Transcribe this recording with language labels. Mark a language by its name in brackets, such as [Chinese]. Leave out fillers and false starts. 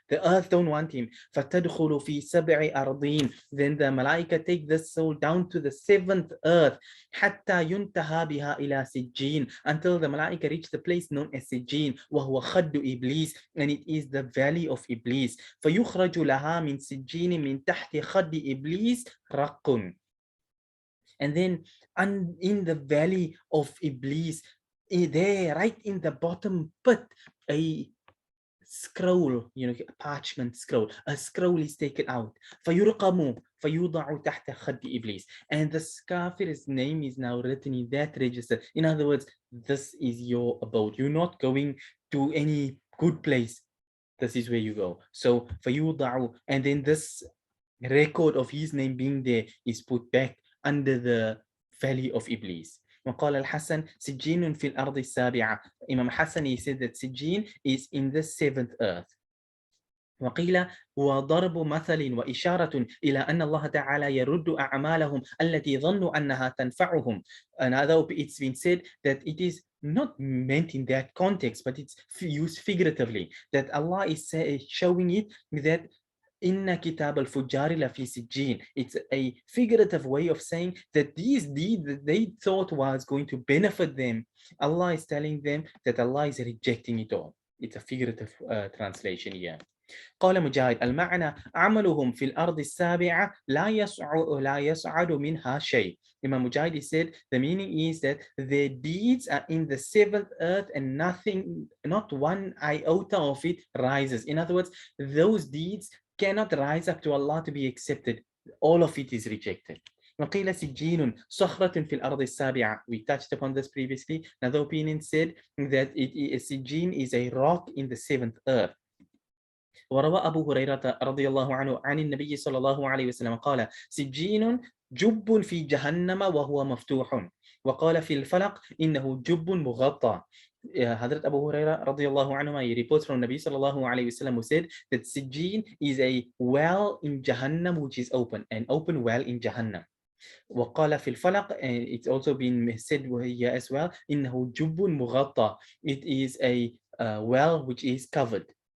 [English] The earth don't want him. [Arabic] فتدخل في سبع أرضين, [English] then the malaika take this soul down to the seventh earth. [Arabic] حتى ينتهى بها إلى سجين, [English] until the malaika reach the place known as Sijjeen, [Arabic] وهو خد إبليس, [English] and it is the valley of Iblis. [Arabic] فيخرج لها من سجين من تحت خد إبليس رق. [English] And then in the valley of Iblis, there, right in the bottom pit, a scroll, a parchment scroll, a scroll is taken out. [Arabic] فيرقم فيوضع تحت خد إبليس, [English] and the kafir's name is now written in that register. In other words, this is your abode. You're not going to any good place. This is where you go. So فيوضع, and then this record of his name being there is put back under the valley of Iblis. [Arabic] وقال الحسن سجين في الأرض السابعة. [English] Imam Hassan, he said that Sijjeen is in the seventh earth. [Arabic] وقيل هو ضرب مثل وإشارة إلى أن الله تعالى يرد أعمالهم التي ظنوا أنها تنفعهم. [English] Another, it's been said that it is not meant in that context, but it's used figuratively, that Allah is showing it that [Arabic] Inna kitab al-fujari la fi sijjeen. [English] It's a figurative way of saying that these deeds that they thought was going to benefit them, Allah is telling them that Allah is rejecting it all. It's a figurative translation here. [Arabic] قال مجاهد المعنى عملهم في الأرض السابعة لا يصعد منها شيء. [English] Imam Mujahid said the meaning is that their deeds are in the seventh earth and nothing, not one iota of it rises. In other words, those deeds cannot rise up to Allah to be accepted. All of it is rejected. [Arabic] وقيل سجين صخرة في الأرض السابعة. [English] We touched upon this previously. Another opinion said that Sijjeen is a rock in the seventh earth. [Arabic] وروى أبو هريرة رضي الله عنه عن النبي صلى الله عليه وسلم قال سجين جب في جهنم وهو مفتوح. وقال في الفلق إنه جب مغطى. [English] Hazrat Abu Huraira radiallahu anhu, he reports from Nabi sallallahu alayhi wasallam, who said that Sijjeen is a well in Jahannam which is open, an open well in Jahannam. [Arabic] وقال في الفلق, [English] and it's also been said here as well, [Arabic] إنه جب مغطى, [English] it is a well which is covered.